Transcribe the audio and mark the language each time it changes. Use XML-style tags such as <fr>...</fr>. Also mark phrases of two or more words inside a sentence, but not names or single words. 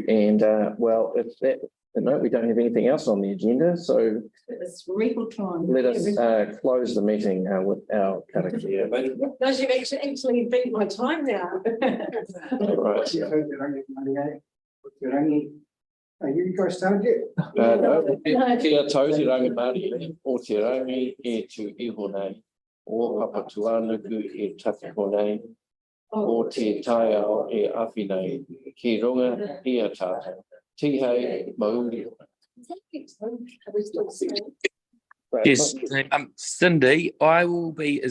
<en>And well, if that, no, we don't have anything else on the agenda, so It's record time. let us close the meeting with our karakia. Those you've actually beat my time now. All right. Are you guys started yet? No,</en> <mi>kia tauti rangi Māori, o te rangi e tu iho nei, o papa tuanuku e takiho nei, o te taiao e awhi nei, ki runga i a tātou. Tihei mauri.</mi> <en>Yes, Cindy, I will be</en>